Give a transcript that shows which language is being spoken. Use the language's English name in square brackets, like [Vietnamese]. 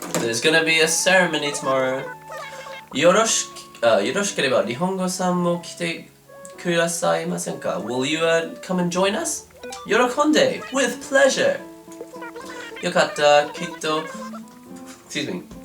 [English] There's gonna be a ceremony tomorrow. [Japanese] よろしければ日本語さんも来てくださいませんか? [English] Will you come and join us? [Japanese] 喜んで [English] with pleasure. [Japanese] よかった、きっと [English] excuse me.